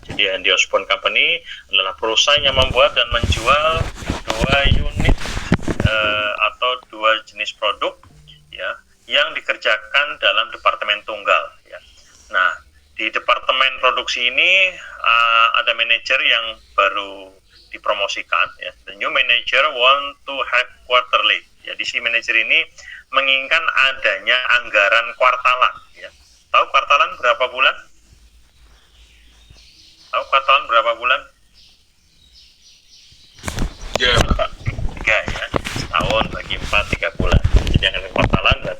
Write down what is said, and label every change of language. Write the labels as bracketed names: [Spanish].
[Indonesian] Jadi Hendy Osborn Company adalah perusahaan yang membuat dan menjual 2 unit atau 2 jenis produk ya yang dikerjakan dalam departemen tunggal ya. Nah, di departemen produksi ini ada manajer yang baru dipromosikan ya. [English] The new manager want to have quarterly. [Indonesian] Jadi si manajer ini menginginkan adanya anggaran kuartalan ya. Tahu kuartalan berapa bulan? Tahu kuartalan berapa bulan? 3 ya. Setahun bagi 4, 3 bulan. Jadi anggaran kuartalan berarti